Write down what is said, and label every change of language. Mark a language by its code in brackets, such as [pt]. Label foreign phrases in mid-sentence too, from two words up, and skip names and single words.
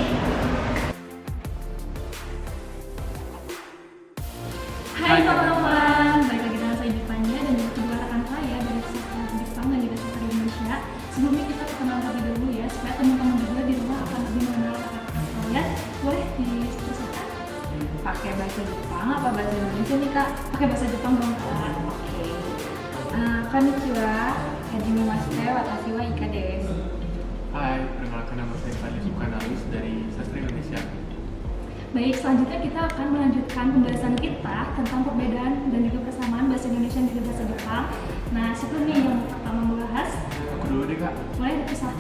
[id] Hai teman-teman, balik lagi dengan saya Jepangnya dan juga kedua rekan saya dari Sastra Jepang dan juga Sastra Indonesia. Sebelumnya kita perkenalan terlebih dahulu ya, supaya teman-teman juga di rumah akan lebih mengenal kakak-kakak kalian. Boleh diceritakan? Pakai bahasa Jepang apa bahasa Indonesia nih, Kak? Pakai bahasa Jepang dong Kak. Oke. [ja] こんにちは、はじめまして、わたしは Ika です. [id] Hai, perkenalkan nama saya Fadil Kanalis dari Sastra Indonesia. Baik, selanjutnya kita akan melanjutkan pembahasan kita tentang perbedaan dan juga persamaan bahasa Indonesia dan juga bahasa Jepang. Nah, siapa nih yang pertama membahas? Aku dulu deh, Kak. Boleh dipisahkan?